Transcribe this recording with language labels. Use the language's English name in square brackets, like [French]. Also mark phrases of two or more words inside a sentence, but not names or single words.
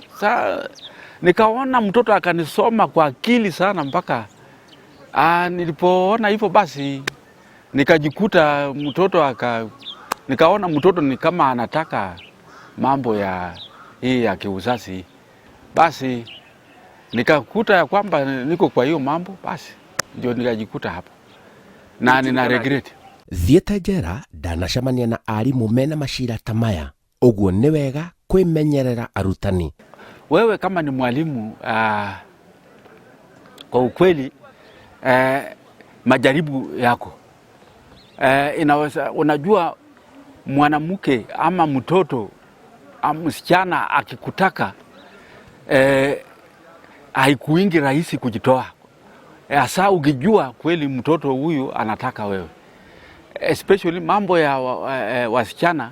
[Swahili] Sasa nikaona mtoto akanisoma kwa akili sana mpaka nilipoona hivyo, basi nikajikuta nikaona mtoto ni kama anataka mambo hii ya kiuzazi. Basi nikakuta ya kwamba niko kwa hiyo mambo, basi ndio nikajikuta hapa na nina regret. [Kikuyu] Thiĩte njera ndanacemania na arimũ mena macira ta maya, ũguo nĩ wega kwĩmenyerera arutani. [Swahili] Wewe kama ni mwalimu, kwa ukweli majaribu yako inaweza, unajua mwanamke ama mtoto ama msichana akikutaka haikuingi rahisi kujitoa, hasa ukijua kweli mtoto huyu anataka wewe, especially mambo ya wasichana.